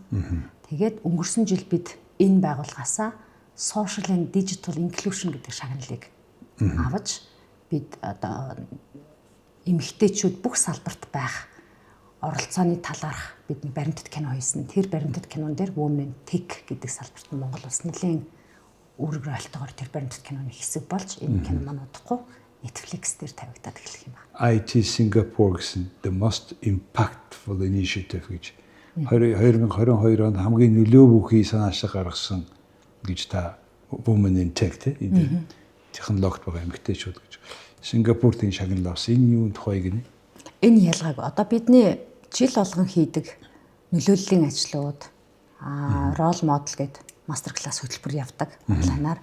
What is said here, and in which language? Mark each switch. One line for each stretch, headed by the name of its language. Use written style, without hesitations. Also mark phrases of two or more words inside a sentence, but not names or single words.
Mongolian: Тэгээд өнгөрсөн жил бид энэ байгууллагаасаа Social and Digital Inclusion гэдэг шагналыг авч бид одоо эмэгтэйчүүд бүх салбарт байх оролцооны талаарх бидний баримтат кино хийсэн. Тэр баримтат кинон дээр Women in Tech гэдэг салбарт Монгол улс нэлийн үүрэг ойлтойгоор тэр баримтат киноны хэсэг болж энэ кино маань удахгүй Netflix дээр тавигдаад эхлэх юм байна. IT Singapore гэсэн
English: the most impactful initiative
Mongolian: гэж 2022 онд хамгийн нөлөө бүхий санаачлаг гаргасан гэж та Women in Tech тийм технологид байгаа эмэгтэйчүүд гэж Сингапурт энэ шагнал авсан. Энэ юунд тухай гинэ? Энэ ялгааг одоо бидний жил болгон хийдэг нөлөөллийн ажлууд
English: role model
Mongolian: гэдэг
English: master class
Mongolian: хөтөлбөр явдаг онлайнаар.